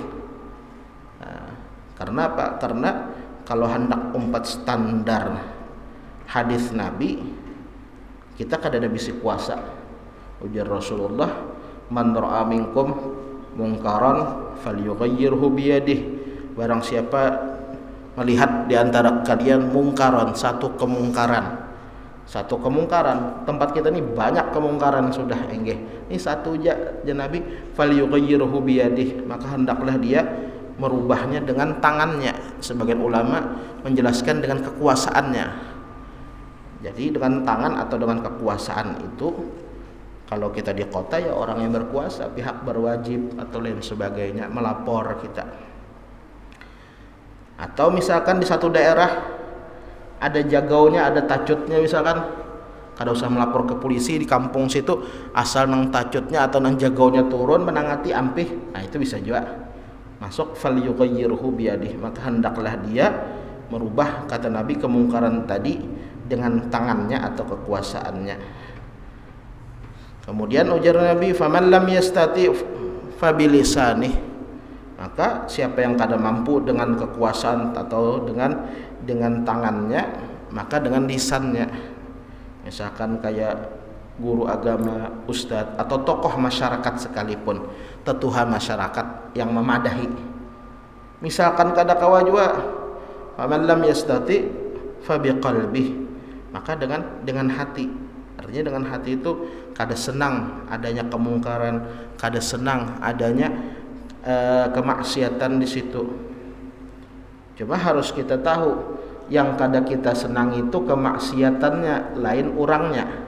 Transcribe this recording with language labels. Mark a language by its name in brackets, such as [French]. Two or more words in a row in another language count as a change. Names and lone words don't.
[Indonesian] Karena apa? [Banjar] Karena kalau hendak umpat standar hadis Nabi, kita kada ada bisi kuasa. Ujar Rasulullah, [Arabic] من رأى منكم منكرا فليغيره بيده. [Indonesian] Barang siapa melihat di antara kalian mungkaran, satu kemungkaran, Satu kemungkaran, tempat kita ini banyak kemungkaran sudah enggih. Ini satu aja Nabi [Arabic] فليغيره بيده, [Indonesian] maka hendaklah dia merubahnya dengan tangannya. Sebagian ulama menjelaskan dengan kekuasaannya. Jadi dengan tangan atau dengan kekuasaan itu, kalau kita di kota ya orang yang berkuasa, pihak berwajib atau lain sebagainya melapor kita. Atau misalkan di satu daerah ada jagaunya, [Banjar] ada tacutnya misalkan, kada usah melapor ke polisi di kampung situ, asal nang tacutnya atau nang jagaunya turun menangati ampih, nah itu bisa juga masuk [Arabic] فليغيره بيده, [Indonesian] maka hendaklah dia merubah, kata Nabi, kemungkaran tadi dengan tangannya atau kekuasaannya. [Banjar] Kemudian ujar Nabi, [Arabic] فمن لم يستطع فبلسانه, [Banjar] maka siapa yang kada mampu dengan kekuasaan atau dengan tangannya, maka dengan lisannya. [Indonesian] Misalkan kayak guru agama, ustadz atau tokoh masyarakat sekalipun, [Banjar] tetuha masyarakat yang memadahi. Misalkan kada kawa juga, [Arabic] فمن لم يستطع فبقلبه, [Indonesian] maka dengan hati. [Banjar] Artinya dengan hati itu kada senang adanya kemungkaran, kada senang adanya kemaksiatan di situ. Cuma harus kita tahu, yang kada kita senang itu kemaksiatannya, lain orangnya.